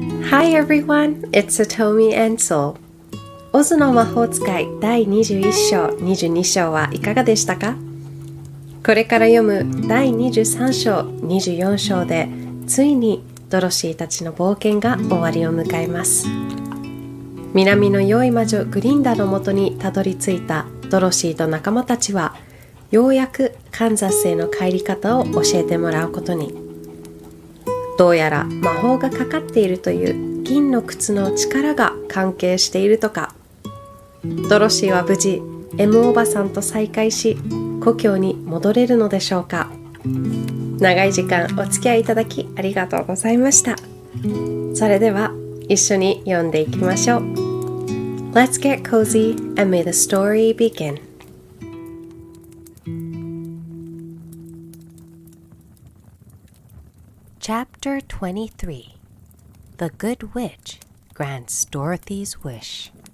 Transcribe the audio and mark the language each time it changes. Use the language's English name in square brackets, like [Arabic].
[English] Hi everyone, it's Satomi Denslow. [Japanese] オズの魔法使い第21章、22章はいかがでしたか？これから読む第23章、24章でついにドロシーたちの冒険が終わりを迎えます。南の良い魔女グリンダのもとにたどり着いたドロシーと仲間たちはようやくカンザスへの帰り方を教えてもらうことに。どうやら魔法がかかっているという銀の靴の力が関係しているとか。ドロシーは無事 M おばさんと再会し故郷に戻れるのでしょうか。長い時間お付き合いいただきありがとうございました。それでは一緒に読んでいきましょう。 [English] Let's get cozy and may the story begin. Chapter 23 The Good Witch Grants Dorothy's Wish.